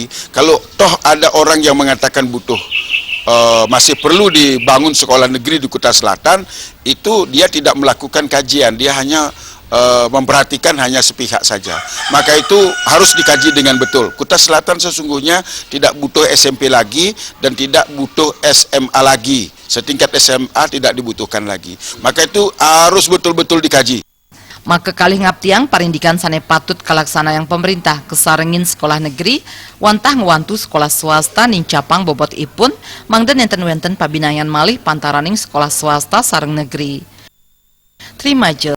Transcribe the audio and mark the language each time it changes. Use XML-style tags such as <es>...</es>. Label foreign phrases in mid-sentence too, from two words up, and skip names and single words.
<id>Kalau toh ada orang yang mengatakan butuh masih perlu dibangun sekolah negeri di Kuta Selatan, itu dia tidak melakukan kajian, dia hanya memperhatikan hanya sepihak saja. Maka itu harus dikaji dengan betul. Kuta Selatan sesungguhnya tidak butuh SMP lagi dan tidak butuh SMA lagi. Setingkat SMA tidak dibutuhkan lagi. Maka itu harus betul-betul dikaji.</id> <ban>Maka kalih ngaptiang parindikan sane patut kalaksana yang pemerintah kesarengin sekolah negeri wantah ngewantu sekolah swasta nincapang bobot ipun mangde nenten-wenten pabinayan malih pantaraning sekolah swasta sareng negeri. Terima je.</ban>